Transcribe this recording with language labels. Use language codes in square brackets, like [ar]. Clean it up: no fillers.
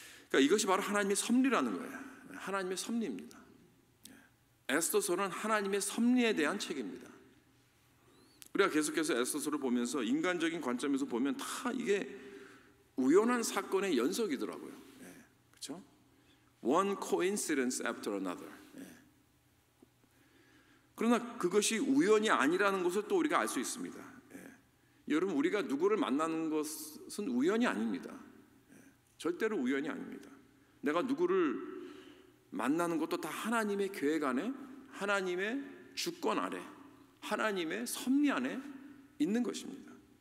[ko] 그러니까 이것이 바로 하나님의 섭리라는 거예요. 하나님의 섭리입니다. 에스더서는 하나님의 섭리에 대한 책입니다. 우리가 계속해서 에스더서를 보면서 인간적인 관점에서 보면 다 이게 우연한 사건의 연속이더라고요. 그렇죠? [en] One coincidence after another. [ko] 그러나 그것이 우연이 아니라는 것을 또 우리가 알 수 있습니다. 여러분, 우리가 누구를 만나는 것은 우연이 아닙니다. 절대로 우연이 아닙니다. 내가 누구를 만나는 것도 다 하나님의 계획 안에, 하나님의 주권 아래, 하나님의 섭리 안에 있는 것입니다.